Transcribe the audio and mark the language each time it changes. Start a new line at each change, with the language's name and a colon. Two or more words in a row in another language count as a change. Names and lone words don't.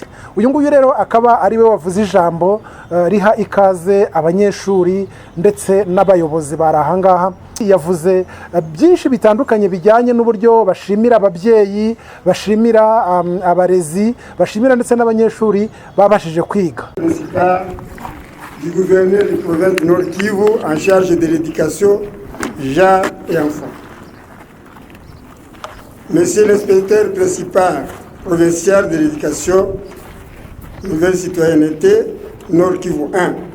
Kinyarwanda: Uyu nguyu rero akaba ari we wavuze ijambo riha ikaze abanyeshuri ndetse n'abayobozi bari ahangaha. Yavuze byinshi bitandukanye bijyanye n'uburyo bashimira ababyeyi, bashimira abarezi, bashimira ndetse n'abanyeshuri babashije kwiga.
French: Du gouverneur du province de Nord Kivu en charge de l'éducation, gens et enfants. Monsieur l'inspecteur principal provincial de l'éducation, nouvelle citoyenneté, Nord Kivu 1.